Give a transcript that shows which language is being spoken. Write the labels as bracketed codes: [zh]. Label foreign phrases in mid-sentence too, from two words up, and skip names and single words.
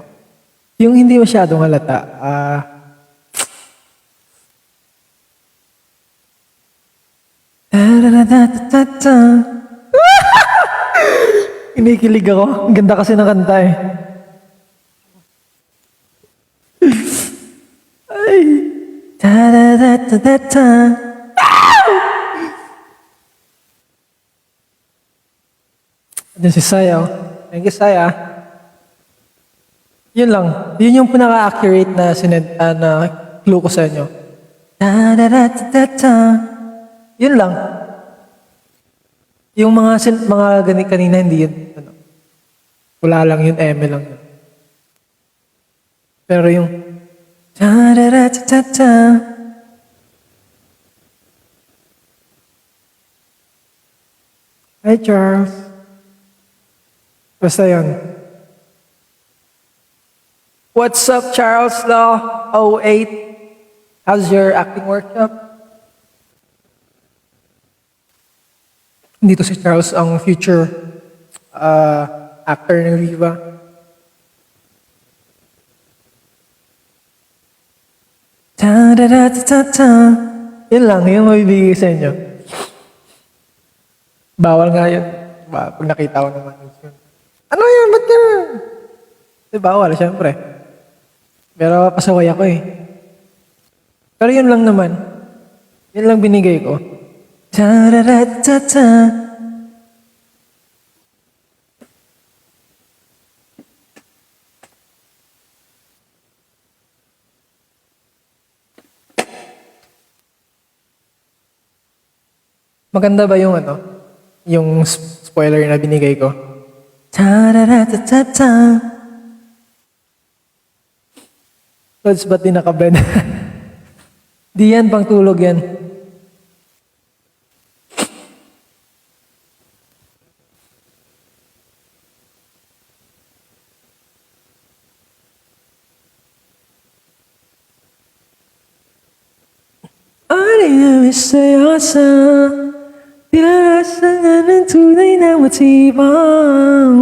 [tl] Yung hindi masyadong halata, kinikilig ako. Ang ganda kasi ng kanta eh. Ay. Ta-da-da-da-da-da. Diyan si Saya. [en] Thank you, [tl] Saya. Yun lang. Yun yung pinaka-accurate na na clue ko sa inyo. Ta-da-da-da-da. Yun lang. Yung mga kanina hindi yun. Ano, wala lang yun, eme lang yun. Pero yung ta-da-da-da-da. Hi, Charles. Basta yun. [en] What's up, Charles Law 08? How's your acting workshop? [tl] Dito si Charles ang future actor ng Viva. Ta-da-da-da-da-da. Yun lang, yung mabibigay sa inyo. Bawal nga yun. Pag nakita ko naman. Ano yan? Ba't yan? Bawal, syempre. Pero pasaway ako eh. Pero yun lang naman. Yun lang binigay ko. Ta-da-da-da-da. Maganda ba yung ano? Yung spoiler na binigay ko? Ta-da-da-da-da-da. Lods, ba't di nakabed? Di yan, pang tulog yan. Alay na misteryosa, tinarasan ng tunay na matibang.